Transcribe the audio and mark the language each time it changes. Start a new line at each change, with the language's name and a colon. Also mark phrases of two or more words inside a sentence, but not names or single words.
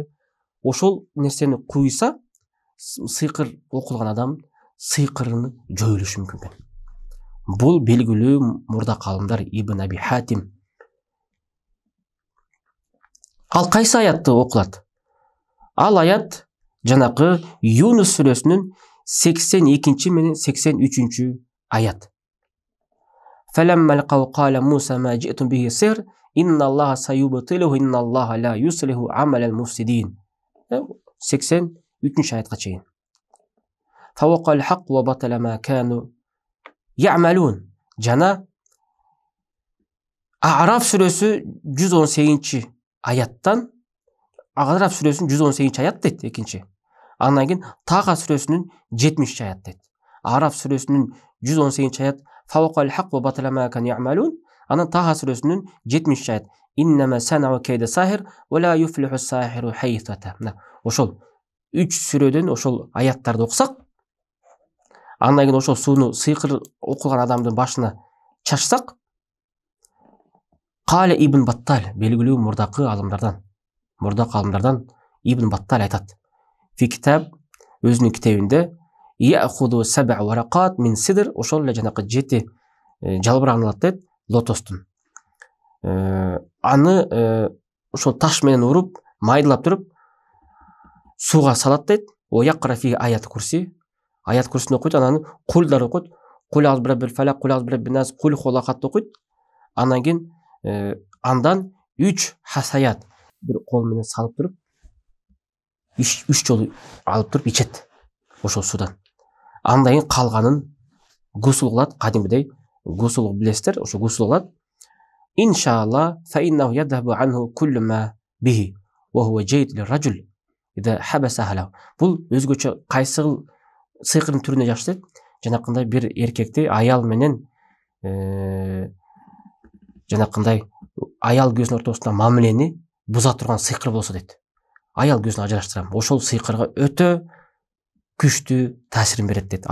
Kyrgyz: Ошол нерсени куйса, сыйкыр окулган адам сыйкырын жоюлушу мүмкүн. Бул белгилүү мурда калымдар Ибн Аби Хатим. Ал кайсы аятты окулат? Ал аят жанакы Юнус сүрөсүнүн 82 менен 83 аят.
Arabic: فَلَمَّا لَقَوْا قَالَ مُوسَى مَا جِئْتُمْ بِهِ سِحْرٌ إِنَّ اللَّهَ سَيُبْطِلُهُ إِنَّ اللَّهَ لَا يُصْلِحُ عَمَلَ الْمُفْسِدِينَ.
Kyrgyz: 83 аятка чейин.
Arabic: فَوَقَعَ الْحَقُّ وَبَطَلَ مَا كَانُوا يَعْمَلُونَ.
Kyrgyz: Жана А'раф сүрөсү 118 аяттан, А'раф сүрөсүнүн 118 аят дейт экинчи. Андан кийин Таха сүрөсүнүн 70 аят дейт. А'раф сүрөсүнүн 118 аят
Arabic: فَوَقَعَ الْحَقُّ وَبَطَلَ مَا كَانُوا يَعْمَلُونَ.
Kyrgyz: Анан Таха сүрөсүнүн 70 аят
Arabic: إِنَّمَا صَنَعُوا كَيْدَ سَاحِرٍ وَلَا يُفْلِحُ السَّاحِرُ حَيْثُ أَتَى.
Kyrgyz: Ошол 3 сүрөдөн ошол аяттарды окусак, андан кийин ошол сууну сыйкыр окулган адамдын башына чачсак, Кале Ибн Баттал, белгилүү мурдакы алымдардан Ибн Баттал айтат.
Arabic: في كتاب,
Kyrgyz: өзүнүн китебинде
Arabic: يأخذ سبع ورقات من سدر,
Kyrgyz: ошол эле жанакы 7 жалбырагын алат дейт, лотостун. Аны ошол таш менен уруп, майдалап туруп, сууга салат дейт.
Arabic: أو يقرأ في آية الكرسي.
Kyrgyz: Аят курсин окуйт, анан кулдар окуйт.
Arabic: قل أعوذ برب الفلق قل أعوذ برب الناس قل هو الله أحد окуйт.
Kyrgyz: Андан кийин андан 3 хасаят бир кол менен салып туруп, 3 жолу алып туруп ичет ошол судан. Андан кийин калганын гусул кылат, кадимдей гусул билесиздер, ошо гусул кылат.
Arabic: إن شاء الله فإنه يذهب عنه كل ما به وهو جيد للرجل إذا حبس أهله.
Kyrgyz: Бул өзгөчө кайсы сыйкырдын түрүнө жакшы дейт. Жанакындай бир эркекти аял менен жанакындай аял көзүнүн ортосунда мамилени буза турган сыйкыр болсо дейт. Аял көзүн ажыраштырам. Ошол сыйкырга өтө күчтүү таасирин берет дейт.